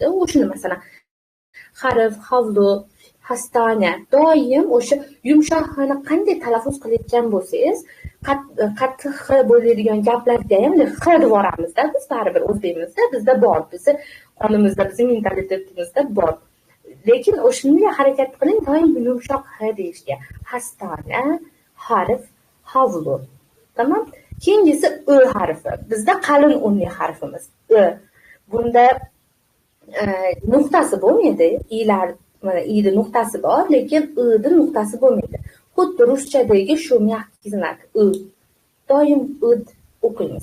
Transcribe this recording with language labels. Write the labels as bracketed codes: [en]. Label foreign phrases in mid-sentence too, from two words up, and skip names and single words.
[uz] O'shuni masalan harf, havlu, hastane doim o'sha yumshoq H'ni qanday talaffuz qilayotgan bo'lsangiz, qattiq H bo'ladigan gaplarda ham H deb yuboramizda, biz baribir o'zbekimizda bizda bor, bizni qonimizda, bizning mentalitetimizda bor. Lekin o'shunga harakat qiling, doim yumshoq H deyishga. Hastane, harf, havlu. Tamam? Keyingisi Ö harfi. Bizda qalin unli harfimiz Ö. Bunda nuqtasi bo'lmaydi. I'lar, mana i'da nuqtasi bor, lekin i'da nuqtasi bo'lmaydi. Xuddi ruschadagi shu [ru] мягкий знак [uz] I. Doim I o'qiymiz.